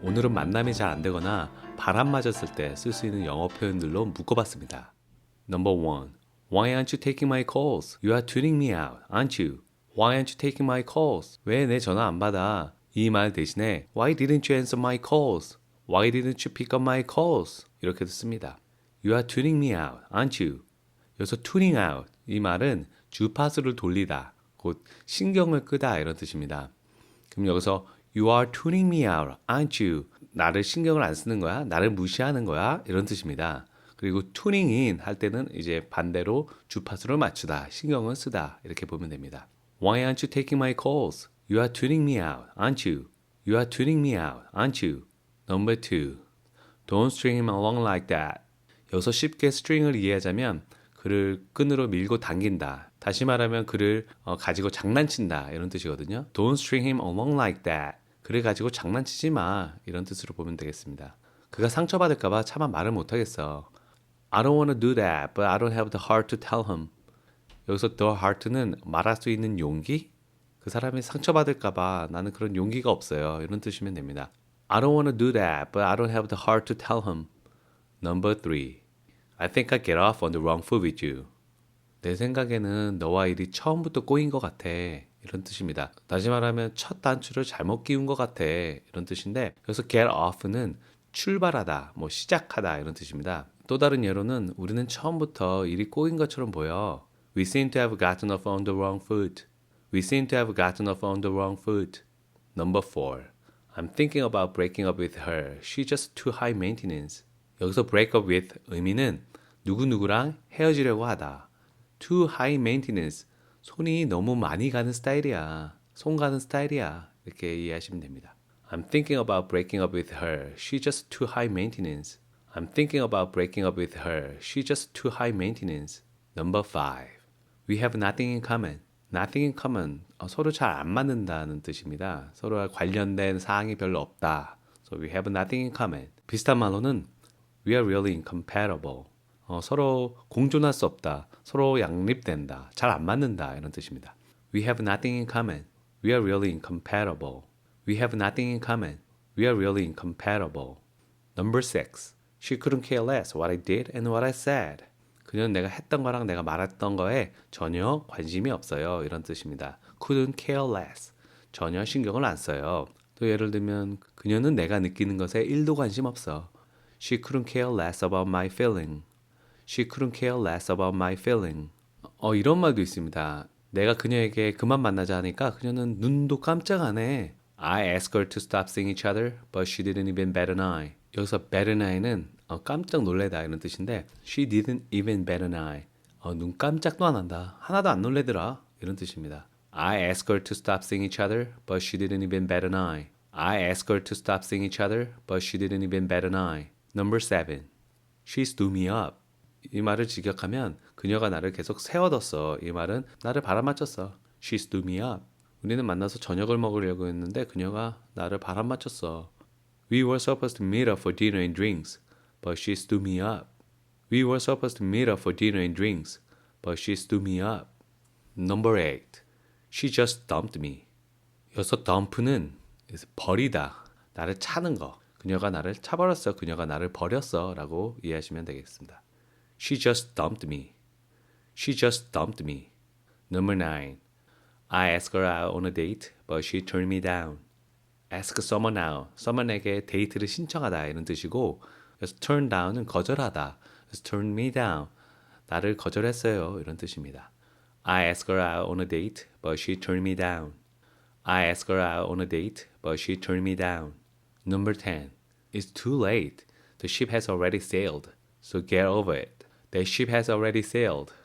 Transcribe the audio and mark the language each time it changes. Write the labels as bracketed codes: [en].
[ko] 오늘은 만남이 잘 안되거나 바람 맞았을 때 쓸 수 있는 영어 표현들로 묶어봤습니다. [en] Number 1. Why aren't you taking my calls? You are tuning me out, aren't you? Why aren't you taking my calls? [ko] 왜 내 전화 안 받아? 이 말 대신에 [en] Why didn't you answer my calls? Why didn't you pick up my calls? [ko] 이렇게 듣습니다. [en] You are tuning me out, aren't you? [ko] 여기서 tuning out 이 말은 주파수를 돌리다, 곧 신경을 끄다 이런 뜻입니다. 그럼 여기서 [en] You are tuning me out, aren't you? [ko] 나를 신경을 안 쓰는 거야? 나를 무시하는 거야? 이런 뜻입니다. 그리고 tuning in 할 때는 이제 반대로 주파수를 맞추다, 신경을 쓰다 이렇게 보면 됩니다. [en] Why aren't you taking my calls? You are tuning me out, aren't you? You are tuning me out, aren't you? Number 2. Don't string him along like that. [ko] 여기서 쉽게 string을 이해하자면 그를 끈으로 밀고 당긴다. 다시 말하면 그를 가지고 장난친다 이런 뜻이거든요. [en] Don't string him along like that. [ko] 그를 가지고 장난치지 마 이런 뜻으로 보면 되겠습니다. 그가 상처받을까 봐 차마 말을 못하겠어. [en] I don't want to do that, but I don't have the heart to tell him. [ko] 여기서 the heart는 말할 수 있는 용기? 그 사람이 상처받을까 봐 나는 그런 용기가 없어요. 이런 뜻이면 됩니다. [en] I don't want to do that, but I don't have the heart to tell him. Number 3. I think I get off on the wrong foot with you. [ko] 내 생각에는 너와 일이 처음부터 꼬인 것 같아. 이런 뜻입니다. 다시 말하면 첫 단추를 잘못 끼운 것 같아. 이런 뜻인데 여기서 get off는 출발하다, 시작하다 이런 뜻입니다. 또 다른 예로는 우리는 처음부터 일이 꼬인 것처럼 보여. [en] We seem to have gotten off on the wrong foot. We seem to have gotten off on the wrong foot. Number 4. I'm thinking about breaking up with her. She's just too high maintenance. [ko] 여기서 break up with 의미는 누구누구랑 헤어지려고 하다. [en] Too high maintenance. [ko] 손이 너무 많이 가는 스타일이야. 손 가는 스타일이야. 이렇게 이해하시면 됩니다. [en] I'm thinking about breaking up with her. She's just too high maintenance. I'm thinking about breaking up with her. She's just too high maintenance. Number 5. We have nothing in common. Nothing in common. [ko] 서로 잘 안 맞는다는 뜻입니다. 서로와 관련된 사항이 별로 없다. [en] So we have nothing in common. [ko] 비슷한 말로는 [en] We are really incompatible. [ko] 서로 공존할 수 없다. 서로 양립된다. 잘 안 맞는다. 이런 뜻입니다. [en] We have nothing in common. We are really incompatible. We have nothing in common. We are really incompatible. Number 6. She couldn't care less what I did and what I said. [ko] 그녀는 내가 했던 거랑 내가 말했던 거에 전혀 관심이 없어요. 이런 뜻입니다. [en] Couldn't care less. [ko] 전혀 신경을 안 써요. 또 예를 들면 그녀는 내가 느끼는 것에 1도 관심 없어. [en] She couldn't care less about my feeling. She couldn't care less about my feeling. [ko] 이런 말도 있습니다. 내가 그녀에게 그만 만나자 하니까 그녀는 눈도 깜짝 안 해. [en] I asked her to stop seeing each other, but she didn't even bat an eye. [ko] 여기서 [en] bat an eye는 [ko] 깜짝 놀래다 이런 뜻인데 [en] She didn't even bat an eye. [ko] 눈 깜짝도 안 한다. 하나도 안 놀래더라. 이런 뜻입니다. [en] I asked her to stop seeing each other, but she didn't even bat an eye. I asked her to stop seeing each other, but she didn't even bat an eye. Number 7. She stood me up. [ko] 이 말을 직역하면 그녀가 나를 계속 세워뒀어. 이 말은 나를 바람맞췄어. [en] She stood me up. [ko] 우리는 만나서 저녁을 먹으려고 했는데 그녀가 나를 바람맞췄어. [en] We were supposed to meet up for dinner and drinks, but she stood me up. We were supposed to meet up for dinner and drinks, but she stood me up. Number 8. She just dumped me. [ko] 여기서 dump는 버리다, 나를 차는 거. 그녀가 나를 차버렸어. 그녀가 나를 버렸어. 라고 이해하시면 되겠습니다. [en] She just dumped me. She just dumped me. Number 9. I asked her out on a date, but she turned me down. Ask someone out. [ko] someone에게 데이트를 신청하다 이런 뜻이고 그래서 turn down은 거절하다. 그래서 turn me down. 나를 거절했어요. 이런 뜻입니다. [en] I asked her out on a date, but she turned me down. I asked her out on a date, but she turned me down. Number 10. It's too late. The ship has already sailed. So get over it. The ship has already sailed.